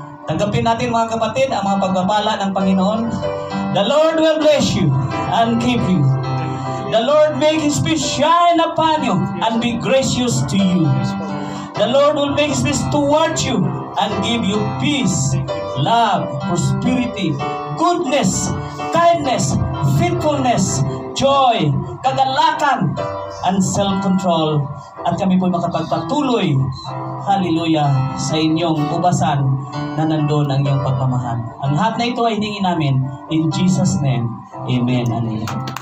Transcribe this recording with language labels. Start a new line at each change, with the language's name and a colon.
Filipino: Tanggapin natin mga kapatid ang mga pagpapala ng Panginoon.
English: The Lord will bless you and keep you. The Lord make His face shine upon you and be gracious to you. The Lord will make His face toward you and give you peace, love, prosperity, goodness, kindness, faithfulness, joy, kagalakan, and self-control.
Filipino: At kami po makapagpatuloy, hallelujah, sa inyong ubasan na nandun ang iyong pagmamahal. Ang lahat na ito ay hiningi namin
English: in Jesus' name. Amen and amen.